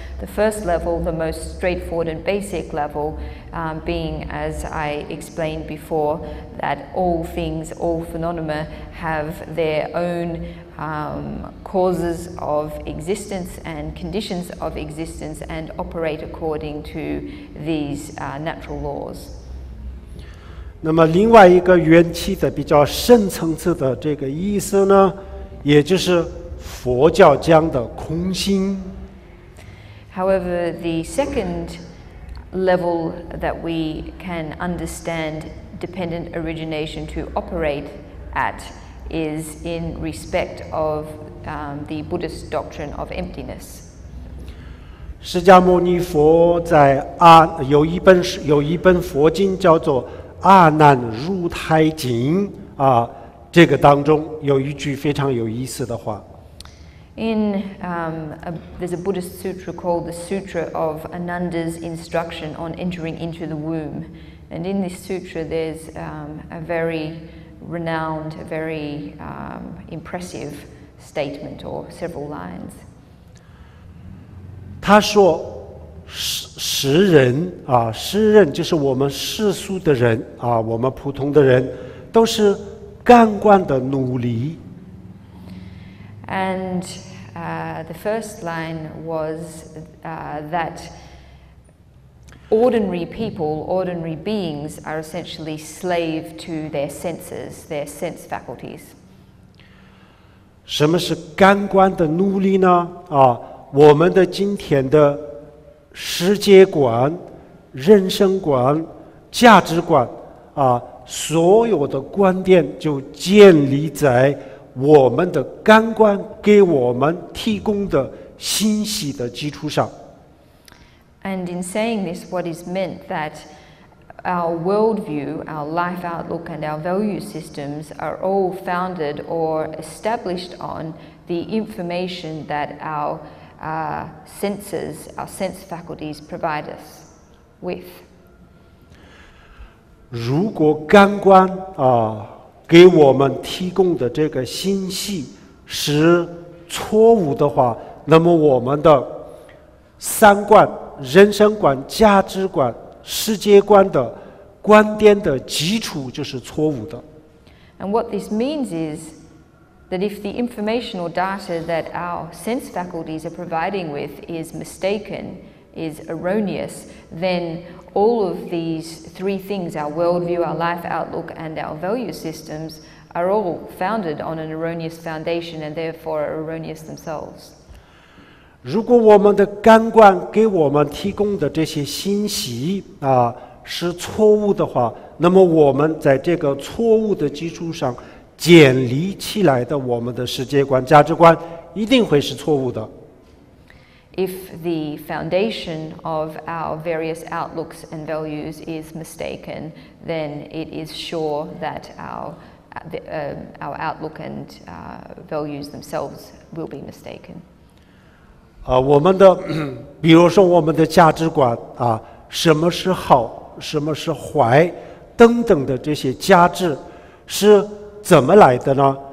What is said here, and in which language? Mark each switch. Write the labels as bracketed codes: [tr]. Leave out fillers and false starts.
[en] The first level, the most straightforward and basic level, being, as I explained before, that all things, all phenomena have their own causes of existence and conditions of existence and operate according to these natural laws. [zh] 那么另外一个缘起的比较深层次的这个意思呢，也就是佛教讲的空性。 [en] However, the second level that we can understand dependent origination to operate at is in respect of the Buddhist doctrine of emptiness. [zh] 释迦牟尼佛在有一本佛经叫做阿难入胎经这个当中有一句非常有意思的话。 [en] There's a Buddhist sutra called the Sutra of Ananda's Instruction on Entering into the Womb. And in this sutra there's a very renowned, very impressive statement or several lines. [zh] 他说世人就是我们世俗的人我们普通的人都是感官的奴隶。 [en] And the first line was that ordinary people, ordinary beings, are essentially slave to their senses, their sense faculties. [zh] 什么是感官的奴隶呢？我们的今天的世界观、人生观、价值观所有的观点就建立在我们的感官给我们提供的信息的基础上。 [en] And in saying this, what is meant that our worldview, our life outlook, and our value systems are all founded or established on the information that our senses, our sense faculties provide us with. [zh] 如果感官给我们提供的这个信息是错误的话，那么我们的三观、人生观、价值观、世界观的观点的基础就是错误的。 [en] And what this means is that if the information or data that our sense faculties are providing with is mistaken, is erroneous, then all of these three things, our worldview, our life outlook, and our value systems, are all founded on an erroneous foundation and therefore are erroneous themselves. [zh] 如果我们的感官给我们提供的这些信息是错误的话，那么我们在这个错误的基础上建立起来的我们的世界观、价值观一定会是错误的。 [en] If the foundation of our various outlooks and values is mistaken, then it is sure that our outlook and values themselves will be mistaken. [zh] 我们的，比如说我们的价值观什么是好，什么是坏，等等的这些价值是怎么来的呢？